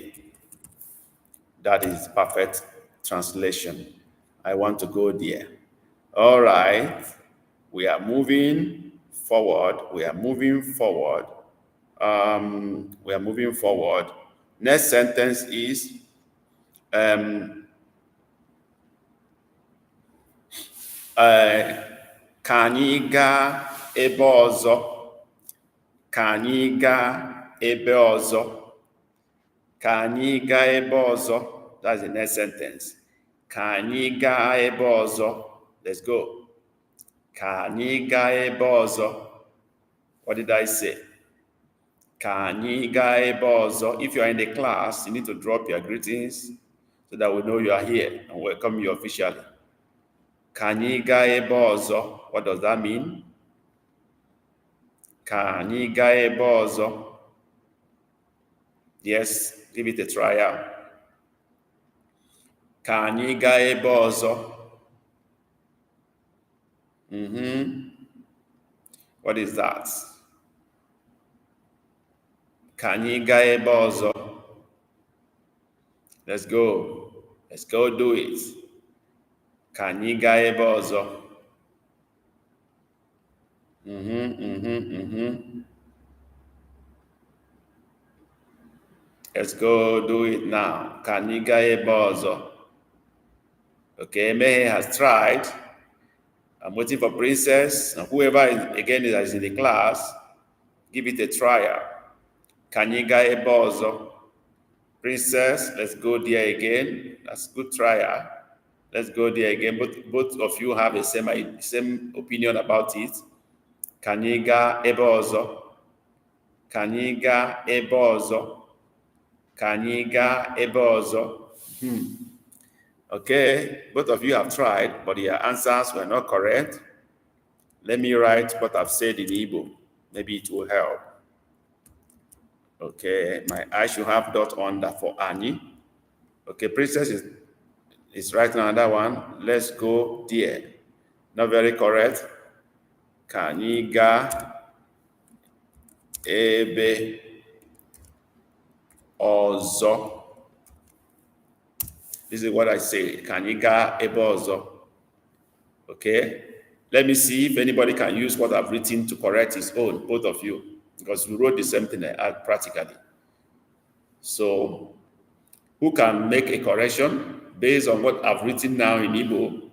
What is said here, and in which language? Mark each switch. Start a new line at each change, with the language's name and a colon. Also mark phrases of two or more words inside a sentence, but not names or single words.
English: That is perfect translation. I want to go there. All right. We are moving forward. We are moving forward. We are moving forward. Next sentence is
Igbo: ka anyị gaa ebe ọzọ. Ka anyị gaa ebe ọzọ. Ka anyị gaa ebe ọzọ.
English: That's the next sentence.
Igbo: Ka anyị gaa ebe ọzọ.
English: Let's go.
Igbo: Ka anyị gaa ebe ọzọ.
English: What did I say?
Igbo: Ka anyị gaa ebe ọzọ.
English: If you are in the class, you need to drop your greetings so that we know you are here and welcome you officially.
Igbo: Ka anyị gaa ebe ọzọ.
English: What does that mean?
Igbo: Ka anyị gaa ebe ọzọ.
English: Yes, give it a try out.
Igbo: Ka anyị gaa ebe ọzọ.
English: What is that?
Igbo: Ka anyị gaa ebe ọzọ.
English: Let's go. Let's go do it.
Igbo: Ka anyị gaa ebe ọzọ.
English: Let's go do it now.
Igbo: Ka anyị gaa ebe ọzọ.
English: Okay, Mehe has tried. I'm waiting for Princess. And whoever is in the class, give it a try.
Igbo: Ka anyị gaa ebe ọzọ.
English: Princess, let's go there again. That's good try. Let's go there again. Both of you have the same opinion about it.
Igbo: Ka anyị gaa ebe ọzọ. Ka anyị gaa ebe ọzọ. Ka anyị gaa ebe ọzọ.
English: Okay, both of you have tried, but your answers were not correct. Let me write what I've said in Igbo. Maybe it will help. Okay, my eye should have dot under for Annie. Okay, princess is writing another one. Let's go there. Not very correct.
Igbo: Kaniga ebe ozo.
English: This is what I say.
Igbo: Kaniga ebe ozo.
English: Okay. Let me see if anybody can use what I've written to correct his own, both of you, because we wrote the same thing practically. So, who can make a correction based on what I've written now in Igbo?